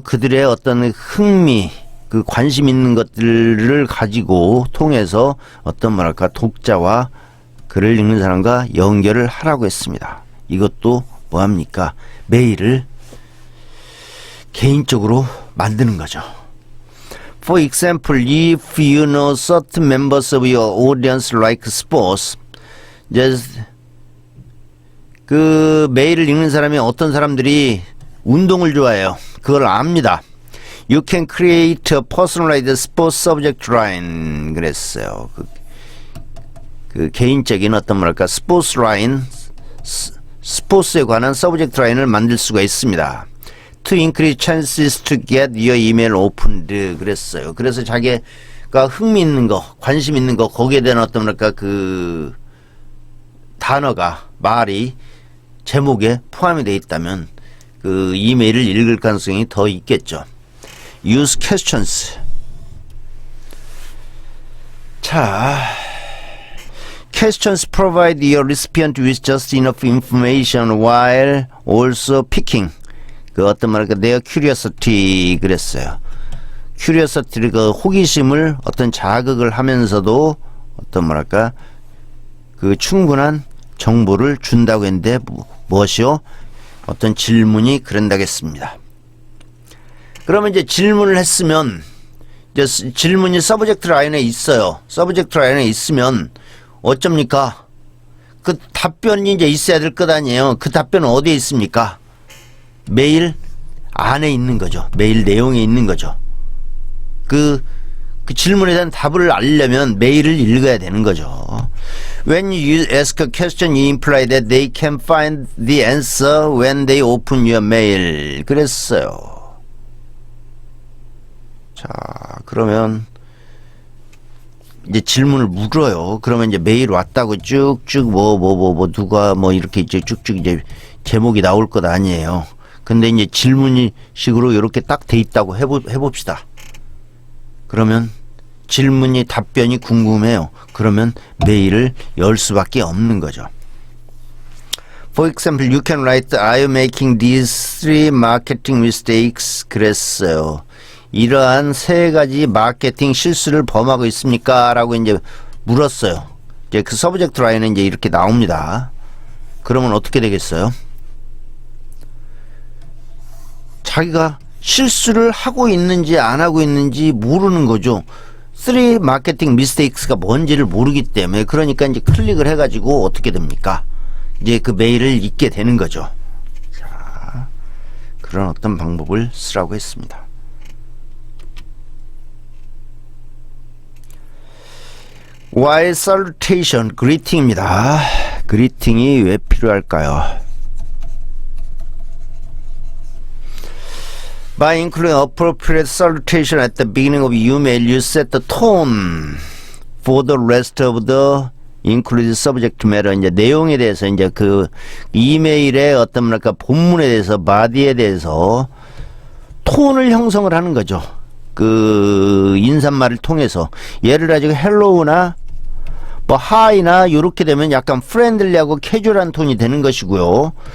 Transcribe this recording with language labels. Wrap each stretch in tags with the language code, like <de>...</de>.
<ko>그들의 어떤 흥미, 그 관심 있는 것들을 가지고 통해서 어떤 뭐랄까 독자와 글을 읽는 사람과 연결을 하라고 했습니다. 이것도 뭐합니까? 메일을 개인적으로 만드는 거죠.</ko> <en>For example, if you know certain members of your audience like sports,</en> <ko>그 메일을 읽는 사람이 어떤 사람들이 운동을 좋아해요. 그걸 압니다.</ko> <en>You can create a personalized sports subject line.</en> <ko>그랬어요. 그 개인적인 어떤 뭐랄까 스포츠 라인, 스포츠에 관한 서브젝트 라인을 만들 수가 있습니다.</ko> <en>To increase chances to get your email opened.</en> <ko>그랬어요. 그래서 자기가 흥미 있는 거, 관심 있는 거, 거기에 대한 어떤 뭐랄까 그 단어가 말이 제목에 포함이 되어 있다면 그 이메일을 읽을 가능성이 더 있겠죠.</ko> <en>Use questions. 자, questions provide your recipient with just enough information while also piquing</en> <ko>그 어떤 말일까</ko> <en>their curiosity.</en> <ko>그랬어요. curiosity를 그 호기심을 어떤 자극을 하면서도 어떤 뭐랄까 그 충분한 정보를 준다고 했는데 무엇이요? 어떤 질문이 그런다겠습니다. 그러면 이제 질문을 했으면 이제 질문이 서브젝트 라인에 있어요. 서브젝트 라인에 있으면 어쩝니까? 그 답변이 이제 있어야 될 것 아니에요. 그 답변은 어디에 있습니까? 메일 안에 있는 거죠. 메일 내용에 있는 거죠. 그 질문에 대한 답을 알려면 메일을 읽어야 되는 거죠.</ko> <en>When you ask a question, you imply that they can find the answer when they open your mail.</en> <ko>그랬어요. 자, 그러면 이제 질문을 물어요. 그러면 이제 메일 왔다고 쭉쭉 누가 이렇게 이제 쭉쭉 이제 제목이 나올 것 아니에요. 근데 이제 질문이 식으로 이렇게 딱 돼 있다고 해봅시다. 그러면 질문이 답변이 궁금해요. 그러면 메일을 열 수밖에 없는 거죠.</ko> <en>For example, you can write, Are you making these three marketing mistakes?</en> <ko>그랬어요. 이러한 세 가지 마케팅 실수를 범하고 있습니까? 라고 이제 물었어요. 이제 그 서브젝트 라인은 이제 이렇게 나옵니다. 그러면 어떻게 되겠어요? 자기가 실수를 하고 있는지 안 하고 있는지 모르는 거죠. 3 마케팅 미스테이크스가 뭔지를 모르기 때문에 그러니까 이제 클릭을 해가지고 어떻게 됩니까? 이제 그 메일을 읽게 되는 거죠. 자, 그런 어떤 방법을 쓰라고 했습니다.</ko> <en>Why salutation, greeting입니다.</en> <ko>greeting이 왜 필요할까요?</ko> <en>By including appropriate salutation at the beginning of email, you set the tone for the rest of the included subject matter.</en> <ko>이제 내용에 대해서 이제 그 이메일의 어떤 뭐랄까 본문에 대해서 바디에 대해서 톤을 형성을 하는 거죠. 그 인사말을 통해서 예를 가지고 헬로우나 하이나 요렇게 되면 약간 프렌들리하고 캐주얼한 톤이 되는 것이고요.</ko>